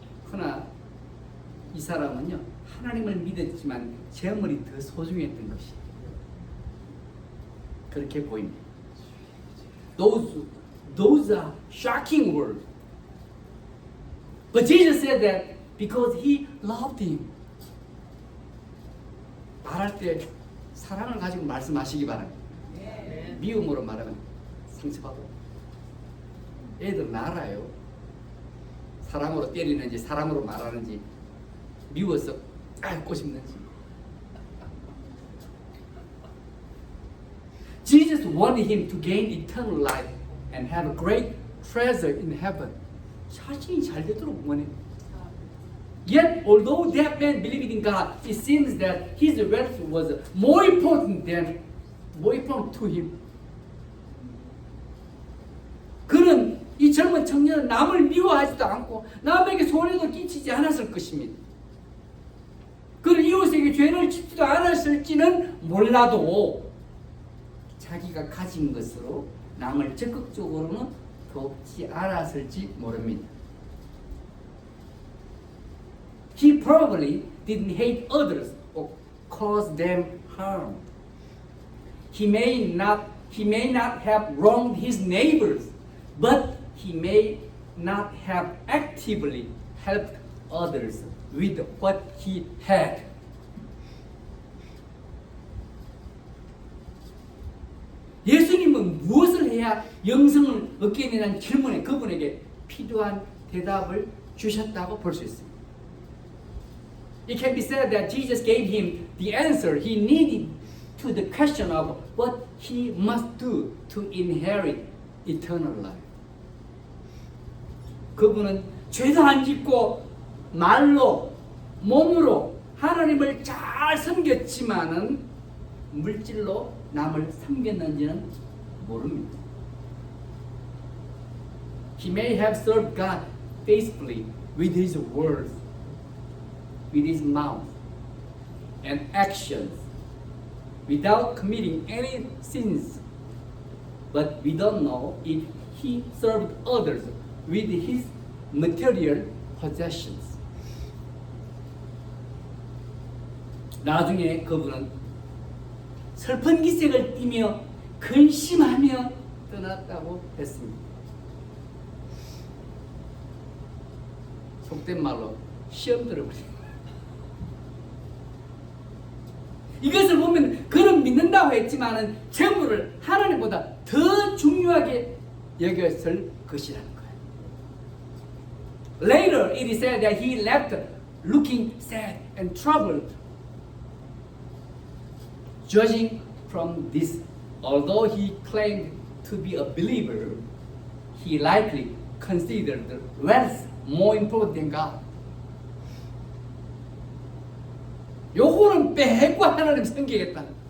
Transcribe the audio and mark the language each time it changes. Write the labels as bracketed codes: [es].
[ko] 그러나 이 사람은요, 하나님을 믿었지만 재물이 더 소중했던 것이 그렇게 보입니다. [en] Those are shocking words. But Jesus said that because he loved him. [ko] 말할 때 사랑을 가지고 말씀하시기 바랍니다. 아멘. 미움으로 말하면 상처받아. 애들 알아요. 사람으로 때리는지 사람으로 말하는지 미워서 꼬집는지. [en] Jesus wanted him to gain eternal life and have a great treasure in heaven. [ko] 자신이 잘 되도록 원해. [en] Yet, although that man believed in God, it seems that his wealth was more important to him. [ko] 그는 이 젊은 청년은 남을 미워하지도 않고 남에게 손해도 끼치지 않았을 것입니다. 그는 이웃에게 죄를 짓지도 않았을지는 몰라도 자기가 가진 것으로 남을 적극적으로는 돕지 않았을지 모릅니다. [en] He probably didn't hate others or cause them harm. He may not have wronged his neighbors, but he may not have actively helped others with what he had. [ko] 예수님은 무엇을 해야 영생을 얻게 되는 질문에 그분에게 필요한 대답을 주셨다고 볼 수 있습니다. [en] It can be said that Jesus gave him the answer he needed to the question of what he must do to inherit eternal life. [ko] 그분은 죄도 안 짓고 말로 몸으로 하나님을 잘 섬겼지만은 물질로 남을 섬겼는지는 모릅니다. [en] He may have served God faithfully with his words, with his mouth and actions, without committing any sins. But we don't know if he served others with his material possessions. [ko] 나중에 그분은 슬픈 기색을 띠며 근심하며 떠났다고 했습니다. 속된 말로 시험 들어버립니다. 이것을 보면 그는 믿는다고 했지만은 재물을 하나님보다 더 중요하게 여겼을 것이라는 거예요. [en] Later it is said that he left looking sad and troubled. Judging from this, although he claimed to be a believer, he likely considered wealth more important than God. [ko] 요거는 빼고 하나님 섬기겠다.